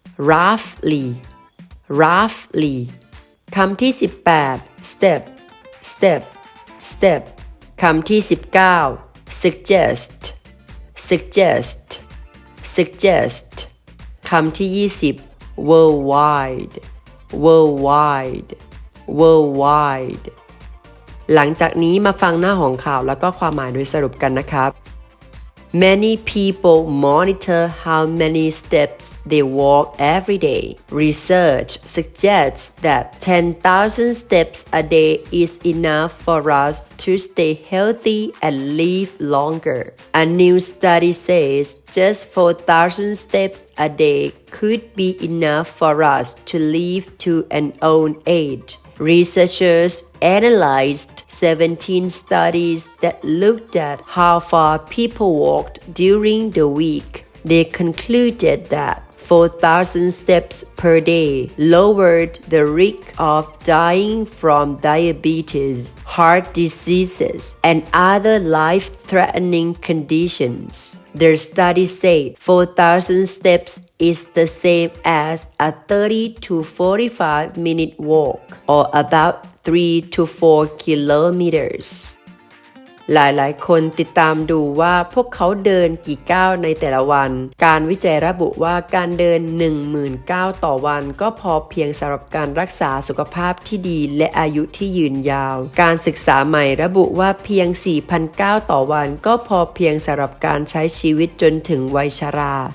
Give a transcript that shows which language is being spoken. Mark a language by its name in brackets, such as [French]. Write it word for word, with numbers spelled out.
[English] roughly roughly [Thai] คำที่สิบแปด [English] step step step [Thai] คำที่สิบเก้า [English] suggest suggest suggest [Thai] คำที่ยี่สิบ [English] worldwide worldwide worldwide [Thai] หลังจากนี้มาฟังหน้าของข่าวแล้วก็ความหมายโดยสรุปกันนะครับ [English] Many people monitor how many steps they walk every day. Research suggests that ten thousand steps a day is enough for us to stay healthy and live longer. A new study says just four thousand steps a day could be enough for us to live to an old age. Researchers analyzed seventeen studies that looked at how far people walked during the week. They concluded that four thousand steps per day lowered the risk of dying from diabetes, heart diseases, and other life-threatening conditions. Their study said four thousand steps is the same as a thirty to forty-five minute walk, or about three to four kilometers. [Thai] หลายๆคนติดตามดูว่าพวกเขาเดินกี่ก้าวในแต่ละวันการวิจัยระบุว่าการเดิน หนึ่งหมื่น ก้าวต่อวันก็พอเพียงสำหรับการรักษาสุขภาพที่ดีและอายุที่ยืนยาวการศึกษาใหม่ระบุว่าเพียง สี่พัน ก้าวต่อวันก็พอเพียงสำหรับการใช้ชีวิตจนถึงวัยชรา